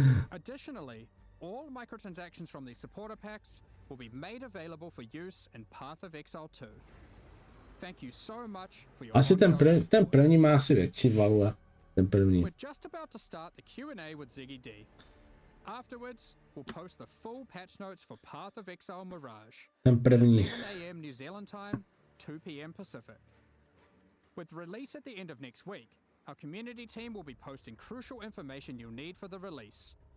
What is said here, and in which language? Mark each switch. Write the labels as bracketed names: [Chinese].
[English] Additionally, all microtransactions from these supporter packs will be made available for use in Path of Exile 2. Thank you so much for your [Czech] Asi ten první má asi větší valu, ten první. [English] We're just about to start the Q&A with Ziggy D. Afterwards, we'll post the full patch notes for Path of Exile Mirage. [Czech] Ten první. [English] 11 a.m. New Zealand time, 2 p.m. Pacific. With release at the end of next week, our community team will be posting crucial information you'll need for the release.